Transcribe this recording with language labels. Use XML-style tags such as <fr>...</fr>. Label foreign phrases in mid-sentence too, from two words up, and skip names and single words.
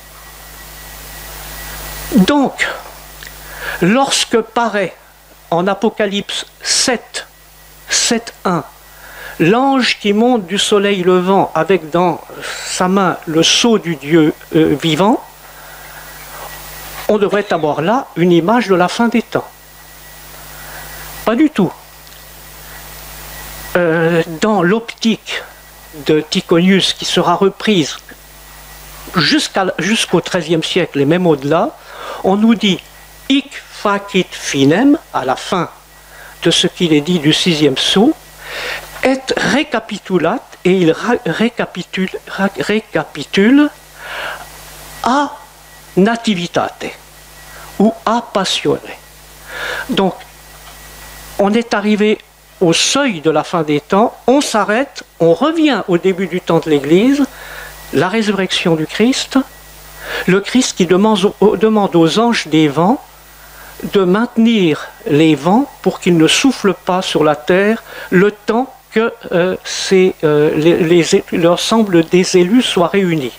<fr>Donc, lorsque paraît en Apocalypse 7.1, l'ange qui monte du soleil levant avec dans sa main le sceau du Dieu vivant, on devrait avoir là une image de la fin des temps. Pas du tout. Dans l'optique de Tychonius, qui sera reprise jusqu'au XIIIe siècle et même au-delà, on nous dit «</fr> <la>hic facit finem</la> <fr>» à la fin de ce qu'il est dit du 6e sceau, et récapitulate, et il récapitule</fr> <la>a nativitate</la> <fr>ou</fr> <la>a passione.</la> <fr>Donc, on est arrivé au seuil de la fin des temps, on s'arrête, on revient au début du temps de l'Église, la résurrection du Christ, le Christ qui demande aux anges des vents de maintenir les vents pour qu'ils ne soufflent pas sur la terre le temps que l'ensemble des élus soient réunis.</fr>